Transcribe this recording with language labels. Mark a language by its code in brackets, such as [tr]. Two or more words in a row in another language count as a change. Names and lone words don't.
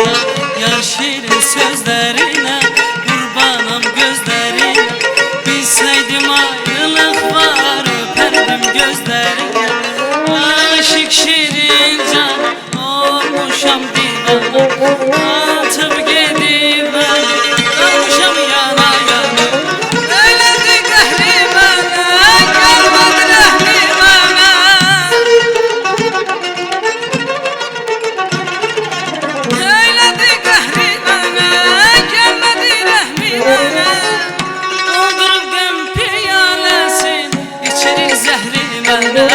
[tr] Yar şirin sözlerine, kurbanım gözlerine, bilseydim ayrılık var, öperdim gözlerine. Aşık şirin can olmuşam divana, atıp gidip ben olmuşam yana yana. [az] Eyledi qəhri mənə, gəlmədi rəhmi mənə. Eyledi qəhri mənə, gəlmədi rəhmi mənə. Doldurub qəm piyaləsin, içirir zəhri mənə.